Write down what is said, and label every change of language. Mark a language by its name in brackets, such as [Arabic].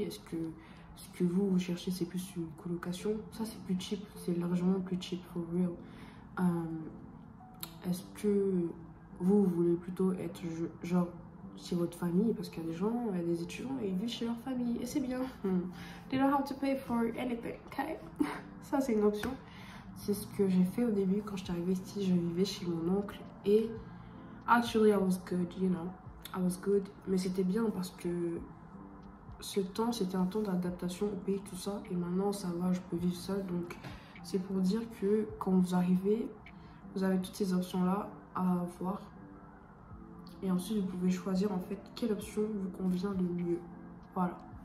[French] Est-ce que ce que vous cherchez c'est plus une colocation? Ça c'est plus cheap, c'est largement plus cheap [English] for real. [French] Est-ce que vous voulez plutôt être genre chez votre famille? Parce qu'il y a des gens, il y a des étudiants et ils vivent chez leur famille et c'est bien. [English] They don't have to pay for anything, ok? [French] Ça c'est une option. C'est ce que j'ai fait au début quand je suis arrivée ici. Je vivais chez mon oncle et [English] actually I was good, you know, I was good. [French] Mais c'était bien parce que ce temps, c'était un temps d'adaptation au pays, tout ça. Et maintenant ça va, je peux vivre seule. Donc c'est pour dire que quand vous arrivez, vous avez toutes ces options là à avoir. Et ensuite vous pouvez choisir en fait quelle option vous convient le mieux. Voilà.